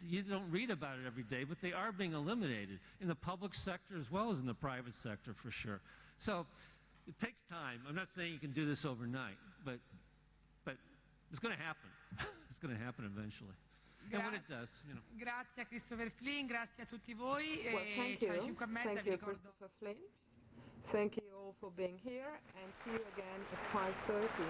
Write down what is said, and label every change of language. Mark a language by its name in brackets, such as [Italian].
[English] You don't read about it every day, but they are being eliminated in the public sector as well as in the private sector for sure. So it takes time. I'm not saying you can do this overnight, but it's going to happen. It's going to happen eventually. And when it does, you know. [Italian] Grazie a Christopher Flynn, grazie a tutti voi. [English] Well, thank you. Thank you, Christopher Flynn. Thank you all for being here, and see you again at 5:30.